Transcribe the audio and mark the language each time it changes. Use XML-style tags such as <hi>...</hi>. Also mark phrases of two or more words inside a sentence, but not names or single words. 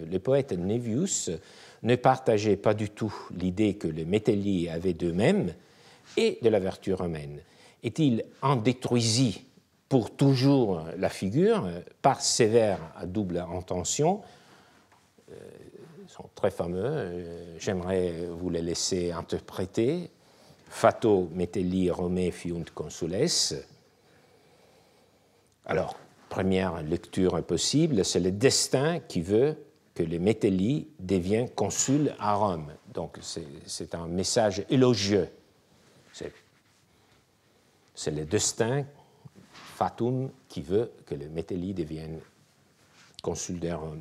<fr>Le poète Naevius ne partageait pas du tout l'idée que les mételliers avaient d'eux-mêmes et de la vertu romaine. Et il en détruisit pour toujours la figure, par ces vers à double intention, sont très fameux, j'aimerais vous les laisser interpréter.</fr> <la>Fato metelli Romae fiunt consules.</la> <fr>Alors, première lecture possible, c'est le destin qui veut que les Metelli deviennent consuls à Rome. Donc, c'est un message élogieux. C'est le destin, fatum, qui veut que les Metelli deviennent consuls de Rome.</fr>